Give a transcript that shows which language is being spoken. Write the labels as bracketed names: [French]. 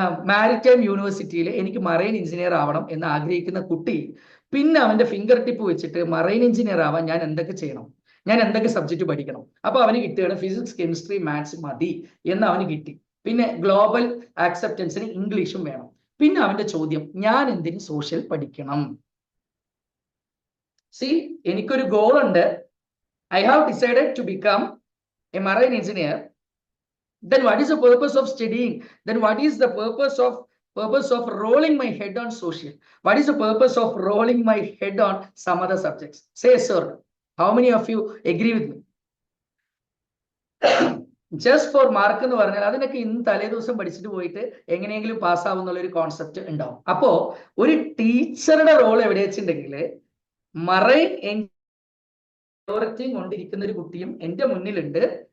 [Malayalam] Maritime യൂണിവേഴ്സിറ്റിയിൽ എനിക്ക് marine engineer ആവണം എന്ന് ആഗ്രഹിക്കുന്ന കുട്ടി പിന്നെ അവന്റെ ഫിംഗർ ടിപ്പ് വെച്ചിട്ട് മറൈൻ എഞ്ചിനീയർ ആവാൻ ഞാൻ എന്തൊക്കെ ചെയ്യണം, ഞാൻ എന്തൊക്കെ സബ്ജക്റ്റ് പഠിക്കണം? അപ്പൊ അവന് കിട്ടുകയാണ് ഫിസിക്സ്, കെമിസ്ട്രി, മാത്സ് മതി എന്ന് അവന് കിട്ടി. പിന്നെ ഗ്ലോബൽ ആക്സെപ്റ്റൻസിന് ഇംഗ്ലീഷും വേണം. പിന്നെ അവന്റെ ചോദ്യം, ഞാൻ എന്തിന് സോഷ്യൽ പഠിക്കണം? എനിക്കൊരു ഗോൾ ഉണ്ട്. [English] I have decided to become a marine engineer. Then what is the purpose of studying? Then what is the purpose of rolling my head on social? What is the purpose of rolling my head on some other subjects? Say yes or no. How many of you agree with me? Just for mark [Malayalam] എന്ന് പറഞ്ഞാൽ അതിനൊക്കെ ഇന്ന് തലേ ദിവസം പഠിച്ചിട്ട് പോയിട്ട് എങ്ങനെയെങ്കിലും പാസ്സാവുന്നുള്ള ഒരു കോൺസെപ്റ്റ് ഉണ്ടാവും. അപ്പോ ഒരു ടീച്ചറുടെ റോൾ എവിടെ വെച്ചിട്ടുണ്ടെങ്കിൽ മറൈൻ കൊണ്ടിരിക്കുന്ന ഒരു കുട്ടിയും എന്റെ മുന്നിലുണ്ട്.